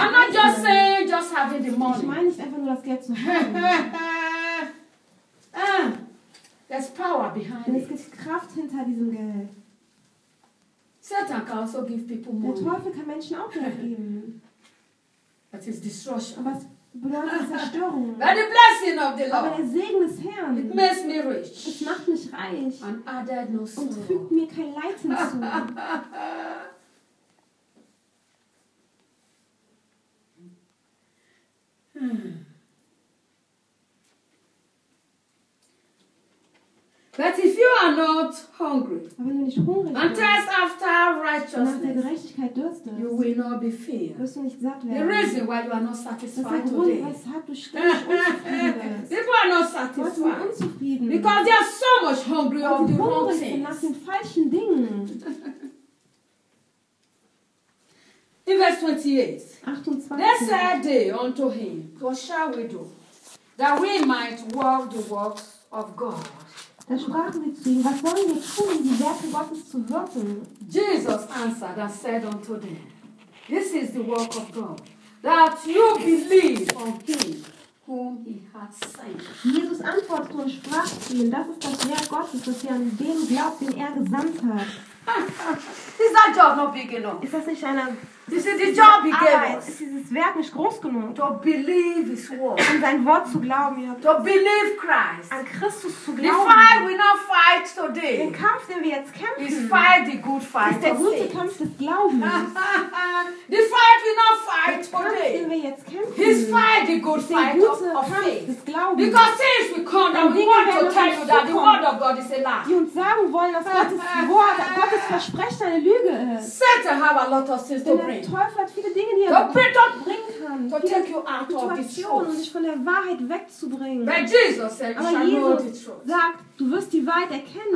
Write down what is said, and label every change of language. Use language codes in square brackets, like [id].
[en] I'm not just saying just having the money. [de] Ich meine nicht einfach nur das Geld zu haben. [en] There's power behind it. [de] Es gibt Kraft hinter diesem Geld. [en] Satan can also give people money. [de] Der Teufel kann Menschen auch Geld geben. [en] That is destruction. [de] Aber es bedeutet Zerstörung. [en] By the blessing of the Lord. [de] Aber der Segen des Herrn. [en] It makes me rich. [de] Es macht mich reich. [en] And added no sorrow. [de] Und fügt mir kein Leid hinzu. [en] But if you are not hungry, [de] aber wenn du nicht hungrig bist [en] and thirst after righteousness, [de] nach der Gerechtigkeit dürstest, [en] you will not be filled. [de] Wirst du nicht satt werden. [en] The reason why you are not satisfied [de] das ist der Grund, weshalb du ständig unzufrieden bist. [en] People are not satisfied. [de] Warst du unzufrieden? [en] Because they are so much hungry of the wrong things. [de] Sie sind nach den falschen Dingen. [en] In verse 28. [de] 28. [en] They said they unto him, what shall we do, that we might walk the works of God? [de] Da sprachen sie zu ihm, was sollen wir tun, um die Werke Gottes zu wirken? [en] Jesus answered and said unto them, this is the work of God, that you believe on him whom he hath sent. [de] Jesus antwortete und sprach zu ihnen, das ist das Werk Gottes, dass ihr an dem glaubt, den er gesandt hat. Ist dein Job noch big genug? Ist das nicht eine... Ist dieses Job big genug? Ist dieses Werk nicht groß genug? [en] To believe his word. [de] An sein Wort zu glauben, ihr habt... [en] To believe Christ. [de] An Christus zu glauben. [en] The fight we not fight today. [de] Den Kampf, den wir jetzt kämpfen... [en] Is fight the good fight. [de] Ist der gute Kampf des Glaubens. [en] The fight we not fight today. [de] Den Kampf, den wir jetzt kämpfen... [en] Is fight the good fight of faith. [de] Der gute Kampf des Glaubens. [en] Because since we come, then we want to tell you that the word of God is a lie. [de] Die uns sagen wollen, dass Gottes Wort, Gottes Versprechen eine Lüge ist. [en] Satan have a lot of sins to bring. [de] Der Teufel hat viele Dinge, die er bringen [en] To take you out of the truth. [de] Um dich von der Wahrheit wegzubringen. [en] But Jesus said, [de] aber Jesus sagt, du wirst die Wahrheit erkennen.